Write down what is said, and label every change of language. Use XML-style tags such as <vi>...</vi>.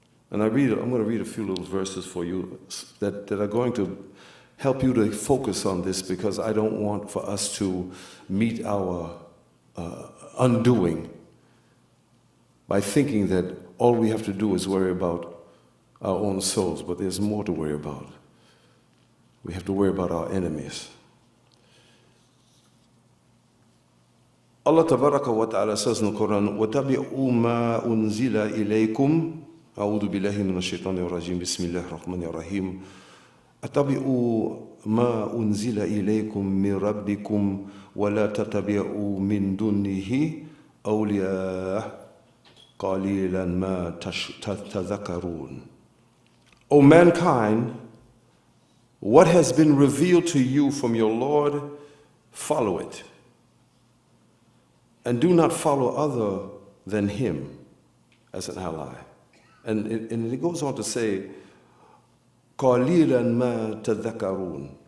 <en>And I'm going to read a few little verses for you that are going to help you to focus on this, because I don't want for us to meet our undoing by thinking that all we have to do is worry about our own souls, but there's more to worry about. We have to worry about our enemies. Allah Tabaraka wa Ta'ala says in the Quran,</en> <ar>وَتَبِعُوا مَا أُنزِلَ إِلَيْكُمْ أعوذ بالله من الشيطان الرجيم بسم الله الرحمن الرحيم أتبعوا ما أنزل إليكم من ربكم ولا تتبعوا من دونه أولياء قليلا ما تذكرون.</ar> <en>O mankind, what has been revealed to you from your Lord, follow it. And do not follow other than him as an ally. And it goes on to say,</en> <ar>قَلِيلًا مَا تَذَكَّرُونَ.</ar>